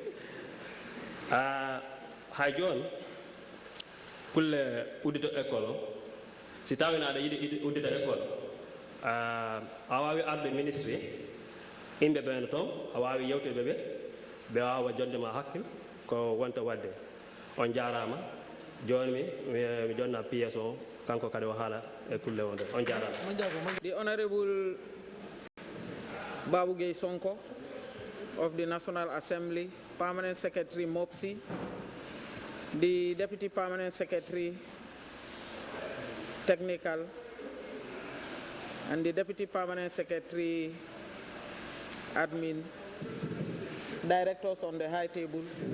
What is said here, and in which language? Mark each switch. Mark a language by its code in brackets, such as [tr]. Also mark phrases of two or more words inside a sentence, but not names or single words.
[ff] hay joni kulle uddito école o si tawino aɗa yiɗi uddita école a wawi arde ministre imɓe ɓeno toon a wawi yewtirɓe ɓe wawa jondema hakkil ko wonta wadde on jarama joni mi jonna PS o kanko kadi o haala e kulle wonde on jarama. [en] The Honorable Babu Gay Sonko of the National Assembly, Permanent Secretary MOPSI, the Deputy Permanent Secretary Technical, and the Deputy Permanent Secretary Admin, directors on the high table,